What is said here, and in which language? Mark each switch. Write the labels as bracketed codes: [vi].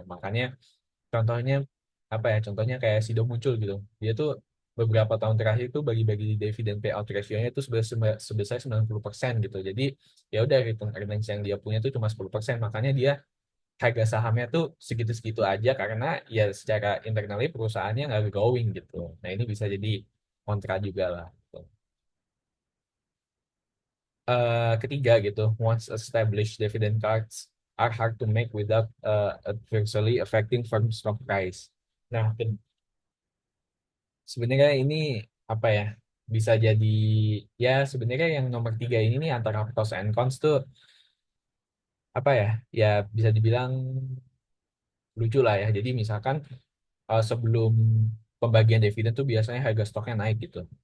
[id] Makanya contohnya apa ya, contohnya kayak Sido muncul gitu, dia tuh beberapa tahun terakhir tuh bagi-bagi dividen payout ratio-nya itu sebesar 90% gitu. Jadi ya udah return earnings yang dia punya tuh cuma 10%, makanya dia harga sahamnya tuh segitu-segitu aja karena ya secara [en] internally [id] perusahaannya nggak growing gitu. Nah ini bisa jadi kontra juga lah gitu. Ketiga gitu, [en] once established dividend cards are hard to make without adversely affecting firm stock price. [id] Nah, sebenarnya ini apa ya? Bisa jadi ya sebenarnya yang nomor tiga ini nih antara [en] pros and cons [id] tuh apa ya? Ya bisa dibilang lucu lah ya. Jadi misalkan sebelum pembagian dividen tuh biasanya harga stoknya naik gitu.